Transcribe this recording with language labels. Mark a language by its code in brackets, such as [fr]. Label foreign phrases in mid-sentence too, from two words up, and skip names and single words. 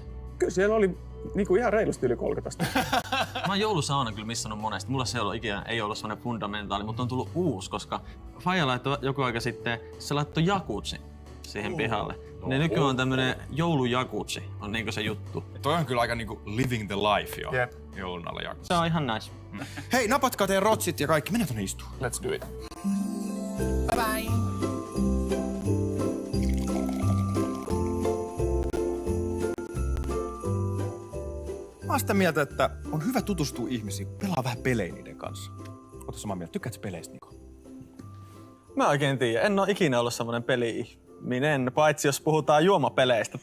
[fi] Kyllä siellä oli niinku ihan reilusti yli 30 astetta. Mä oon joulusauna kyllä missannut monesti. Mulla se ei ollut semmonen fundamentaali, mutta on tullut uusi, koska faija laittoi joku aika sitten, se laittoi jakutsi siihen pihalle. Ne nykyään on tämmönen joulujakutsi, on niinku se juttu. Toi on kyllä aika niinku [en] living the life [fi] jo. Jep. Joulun alla jakutsi. Se on ihan nice. Hei, napatkaa teidän rotsit ja kaikki. Mennään tonne istuun. [en] Let's do it. Bye bye! [fi] Mä oon sitä mieltä, että on hyvä tutustua ihmisiin, pelaa vähän pelejä niiden kanssa. Oota samaa mieltä. Tykkäätkö peleistä, Niko? Mä oikein tiedä. En oo ikinä ollut semmonen peli-ihminen, paitsi jos puhutaan juomapeleistä.